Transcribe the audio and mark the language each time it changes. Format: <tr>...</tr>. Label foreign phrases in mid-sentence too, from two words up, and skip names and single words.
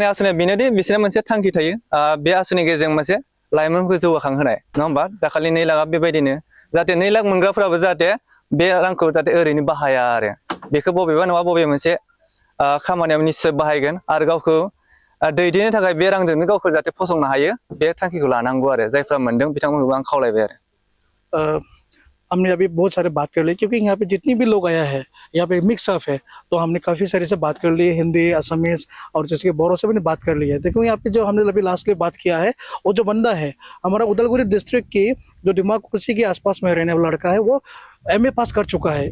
<brx>आसनिया बेनोदि बिसोरना मोनसे थांखि थायो बे आसनि गेजेरजों मोनसे लाइमोनफोरखौ जौगाखांहोनाय नङा होमबा दाखालि 2 लाखआ बेबायदिनो जाहाथे 2 लाख मोनग्राफोराबो जाहाथे बे रांखौ जाहाथे ओरैनो बाहाया आरो बेखौ बबेबा नङा बबे मोनसे खामानियाव निश्चय बाहायगोन आरो गावखौ दैदेननो थाखाय बे रांजोंनो गावखौ जाहाथे फसंनो हायो बे थांखिखौ लानांगौ आरो जायफ्रा मोनदों बिथांमोनखौ आं खावलायबाय आरो</brx> <hi>हमने अभी बहुत सारे बात कर ली क्योंकि यहाँ पे जितनी भी लोग आया है यहाँ पे</hi> <en>mix up</en> <hi>है, तो हमने काफ़ी सारे से बात कर ली, हिंदी, असमीज और जैसे कि बोरो से भी बात कर ली है। देखो यहाँ पे जो हमने अभी लास्टली बात किया है, वो जो बंदा है हमारा उदलगुरी डिस्ट्रिक्ट की जो दिमाकुसी के आसपास में रहने वाला लड़का है, वो एमए पास कर चुका है।</hi>